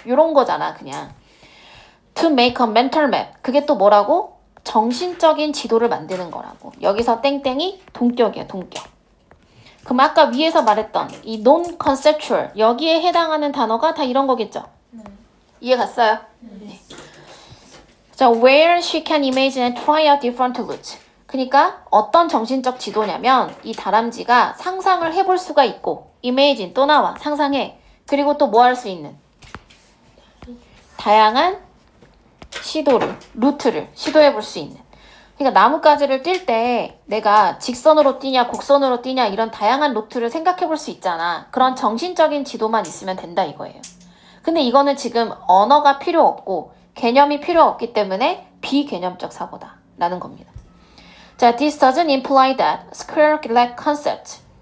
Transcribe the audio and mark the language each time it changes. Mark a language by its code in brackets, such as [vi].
[ko] 이런 거잖아, 그냥. [en] To make a mental map. [ko] 그게 또 뭐라고? 정신적인 지도를 만드는 거라고. 여기서 땡땡이 동격이야, 동격. 그럼 아까 위에서 말했던 이 non-conceptual 여기에 해당하는 단어가 다 이런 거겠죠? 이해 갔어요? 네. [en] 자, where she can imagine and try out different routes. [ko] 그러니까 어떤 정신적 지도냐면 이 다람쥐가 상상을 해볼 수가 있고 imagine 또 나와 상상해. 그리고 또 뭐 할 수 있는 다양한 루트를 시도해 볼 수 있는. 그러니까 나뭇가지를 뛸 때 내가 직선으로 뛰냐 곡선으로 뛰냐 이런 다양한 루트를 생각해 볼 수 있잖아. 그런 정신적인 지도만 있으면 된다 이거예요. 근데 이거는 지금 언어가 필요 없고 개념이 필요 없기 때문에 비개념적 사고다 라는 겁니다. [en] 자, this doesn't imply that square lack concept.